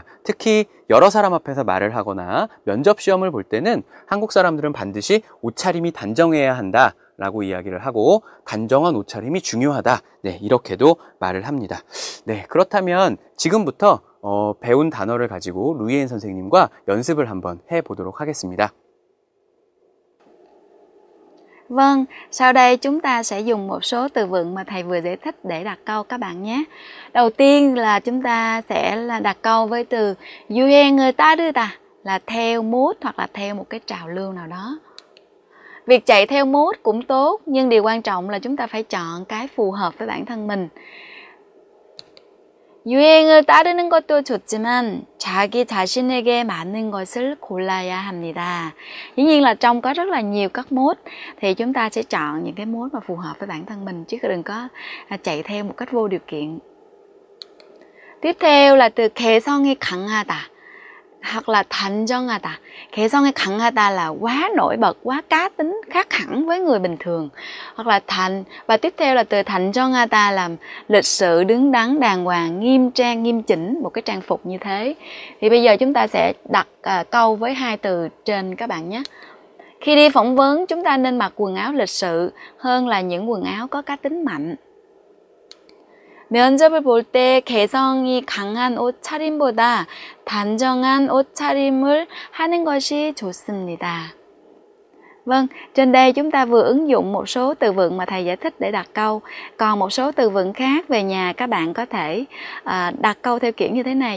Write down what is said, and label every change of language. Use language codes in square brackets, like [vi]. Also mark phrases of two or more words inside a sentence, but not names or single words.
[ko] 특히 여러 사람 앞에서 말을 하거나 면접 시험을 볼 때는 한국 사람들은 반드시 옷차림이 단정해야 한다 라고 이야기를 하고 단정한 옷차림이 중요하다. 네, 이렇게도 말을 합니다. 네, 그렇다면 지금부터 배운 단어를 가지고 루이엔 선생님과 연습을 한번 해보도록 하겠습니다. [vi] Vâng, sau đây chúng ta sẽ dùng một số từ vựng mà thầy vừa giải thích để đặt câu các bạn nhé. Đầu tiên là chúng ta sẽ đặt câu với từ [ko] 유행을 따르다 [vi] là theo mốt hoặc là theo một cái trào lưu nào đó. Việc chạy theo mốt cũng tốt, nhưng điều quan trọng là chúng ta phải chọn cái phù hợp với bản thân mình. [ko] 유행을 따르는 것도 좋지만 자기 자신에게 맞는 것을 골라야 합니다. [vi] Dĩ nhiên là trong có rất là nhiều các mốt thì chúng ta sẽ chọn những cái mốt mà phù hợp với bản thân mình chứ đừng có chạy theo một cách vô điều kiện. Tiếp theo là từ [ko] 개성이 강하다 [vi] hoặc là 단정하다. [ko] 개성이 강하다 [vi] là quá nổi bật, quá cá tính, khác hẳn với người bình thường. Hoặc là và tiếp theo là từ 단정하다 là lịch sự, đứng đắn, đàng hoàng, nghiêm trang, nghiêm chỉnh, một cái trang phục như thế. Thì bây giờ chúng ta sẽ đặt câu với hai từ trên các bạn nhé. Khi đi phỏng vấn chúng ta nên mặc quần áo lịch sự hơn là những quần áo có cá tính mạnh. [ko] 면접을 볼 때 개성이 강한 옷차림보다 단정한 옷차림을 하는 것이 좋습니다. [vi] Vâng, trên đây chúng ta vừa ứng dụng một số từ vựng mà thầy giải thích để đặt câu. Còn một số từ vựng khác về nhà các bạn có thể đặt câu theo kiểu như thế này.